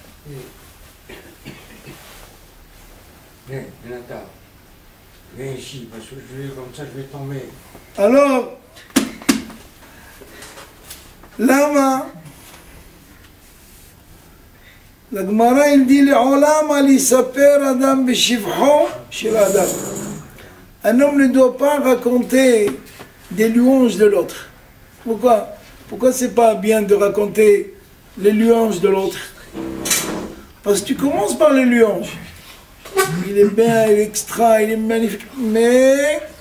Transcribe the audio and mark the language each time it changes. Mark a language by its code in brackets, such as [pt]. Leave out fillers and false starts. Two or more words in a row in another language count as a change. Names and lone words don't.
[fr] Viens, Jonathan. Viens ici, parce que comme ça je vais tomber. Alors, lama, la Gemara il dit [he] לעולם אל יספר אדם בשבחו של אדם. [fr] Un homme ne doit pas raconter des louanges de l'autre. Pourquoi? Pourquoi c'est pas bien de raconter les louanges de l'autre? Parce que tu commences par les louanges. Il est bien, il est extra, il est magnifique, mais...